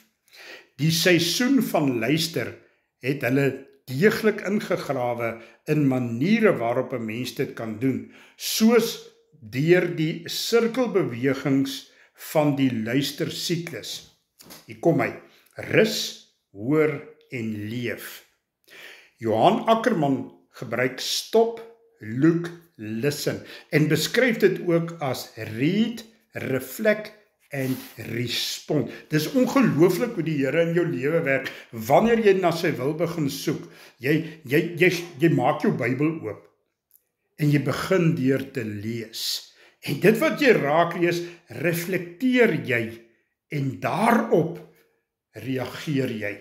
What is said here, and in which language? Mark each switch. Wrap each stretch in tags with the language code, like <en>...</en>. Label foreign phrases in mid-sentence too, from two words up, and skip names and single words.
<af>Die seisoen van luister het hulle deeglik ingegrawe in maniere waarop 'n mens dit kan doen, soos deur die sirkelbewegings van die luistersiklus. Hier kom hy, rus, hoor en leef. Johan Ackerman gebruik</af> <en>stop, look, listen</en> <af>en beskryf dit ook as</af> <en>read, reflect</en> <af>en respond. Dis ongelooflik hoe die Here in jou lewe werk. Wanneer jy na sy wil begin soek, jy maak jou Bybel oop en jy begin deur te lees. En dit wat jy raak lees, reflekteer jy en daarop reageer jy.</af>